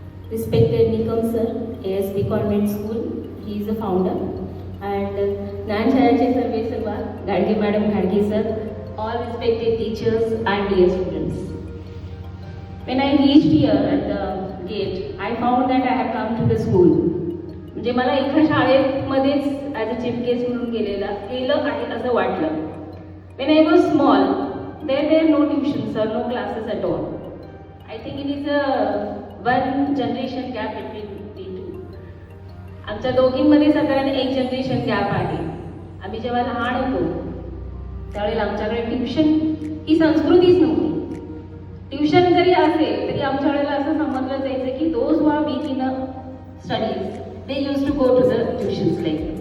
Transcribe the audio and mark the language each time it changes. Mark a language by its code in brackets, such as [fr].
[en] Respected Nikam sir, ASP Convent School, he is the founder. And Nan Chayache Sarve Sarva, Gadge Madam Gadge sir, all respected teachers and dear students. When I reached here at the gate, I found that I have come to the school. [mr] म्हणजे मला एका शाळेमध्येच [en] as a chief guest [mr] म्हणून गेलं आहे असं वाटलं. [en] When I was small, there were no tuitions or no classes at all. I think it is a one generation gap between the two. [mr] आमच्या दोघींमध्ये साधारण एक जनरेशन गॅप आहे. आम्ही जेव्हा लहान होतो त्यावेळेला आमच्याकडे ट्युशन ही संस्कृतीच नव्हती. ट्युशन जरी असेल तरी आमच्या वेळेला असं समजलं जायचं की [en] Those who are weak in studies they use to go to the tuitions like.